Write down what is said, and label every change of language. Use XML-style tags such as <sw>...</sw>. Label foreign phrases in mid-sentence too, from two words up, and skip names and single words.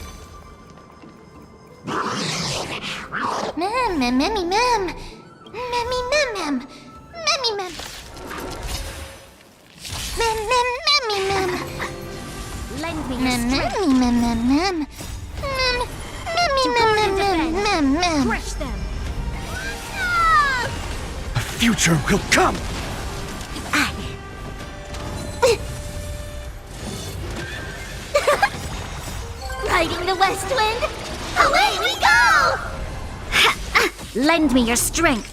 <en>Mem, mem, memmy, mem. Memmy, mem, mem. Memmy, mem. Mem, mem, memmy, mem. Lend me your Mem, strength. memmy, mem, mem, mem. Mem, memmy, To mem, guard mem, and mem, defend. mem, mem. Crush them. A future will come! Riding the west wind, away we go! Lend me your strength.</en>